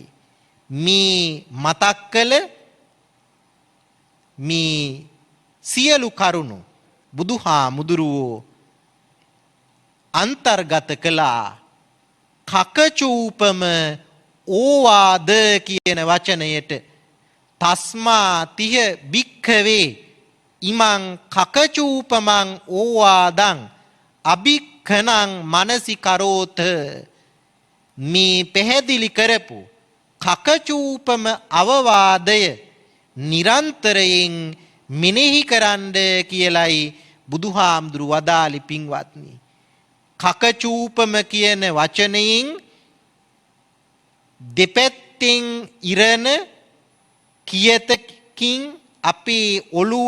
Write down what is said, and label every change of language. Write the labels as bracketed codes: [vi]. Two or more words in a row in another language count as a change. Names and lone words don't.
[si] මේ මතක් කළ මේ සියලු කරුණු බුදුහාමුදුරුවෝ අන්තර්ගත කළා කකචූපම ඕවාද කියන වචනයට. [pi] තස්මා තිහ භික්ඛවේ ඉමං කකචූපමං ඕවාදං අභික්ඛනං මනසිකරෝත. [si] මේ පැහැදිලි කරපු කකචූපම අවවාදය නිරන්තරයෙන් මෙනෙහි කරන්න කියලයි බුදුහාමුදුරුවෝ වදාළි පින්වත්නි. කකචූපම කියන වචනයෙන් දෙපැත්තෙන් ඉරන කියතකින් අපේ ඔළුව